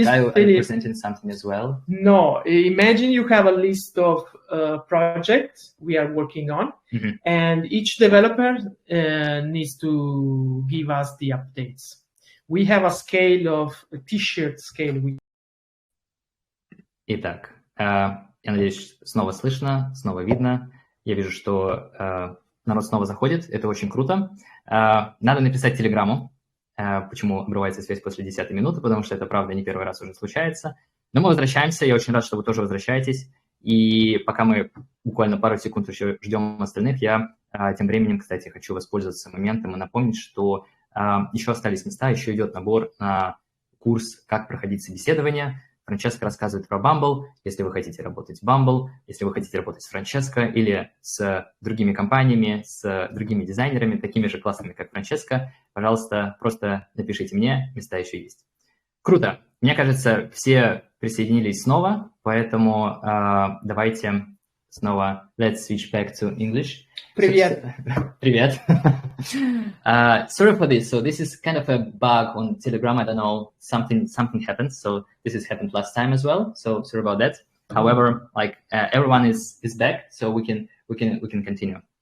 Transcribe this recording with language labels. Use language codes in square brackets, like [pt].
[en] you presenting something as well? No. Imagine you have a list of projects we are working on, and each developer needs to give us the updates. We have a scale of a t-shirt scale. [ru] Итак, я надеюсь, снова слышно, снова видно. Я вижу, что народ снова заходит. Это очень круто. Надо написать телеграмму. Почему обрывается связь после 10-й минуты, потому что это, правда, не первый раз уже случается. Но мы возвращаемся. Я очень рад, что вы тоже возвращаетесь. И пока мы буквально пару секунд еще ждем остальных, я тем временем, кстати, хочу воспользоваться моментом и напомнить, что еще остались места, еще идет набор на курс «Как проходить собеседование». Francesco рассказывает про Bumble. Если вы хотите работать в Bumble, если вы хотите работать с Francesco или с другими компаниями, с другими дизайнерами, такими же классными, как Francesco, пожалуйста, просто напишите мне, места еще есть. Круто. Мне кажется, все присоединились снова, поэтому давайте снова [en] let's switch back to English. [ru] Привет. Привет. [en] Sorry for this. So this is kind of a bug on Telegram. I don't know, something happened. So this has happened last time as well. So sorry about that. However, everyone is back, so we can continue.